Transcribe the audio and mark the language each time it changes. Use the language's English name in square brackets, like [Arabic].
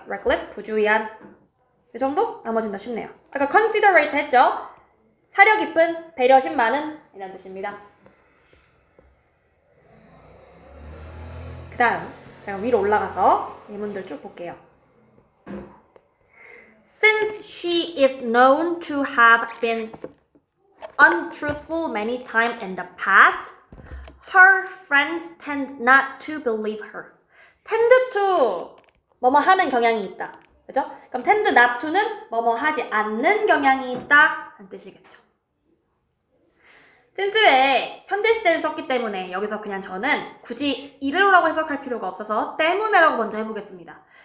[Korean] reckless 부주의한 이 정도? 나머지는 다 쉽네요. 아까 considerate 했죠? 사려 깊은 배려심 많은 이라는 뜻입니다. 그 다음 제가 위로 올라가서 예문들 쭉 볼게요. [English] Since she is known to have been untruthful many times in the past, her friends tend not to believe her. [Korean] tend to 뭐뭐 하는 경향이 있다. 그죠? 그럼 tend not to는 뭐뭐 하지 않는 경향이 있다 라는 뜻이겠죠. since에 현재 시제를 썼기 때문에 여기서 그냥 저는 굳이 이래로라고 해석할 필요가 없어서 때문에라고 먼저 해보겠습니다.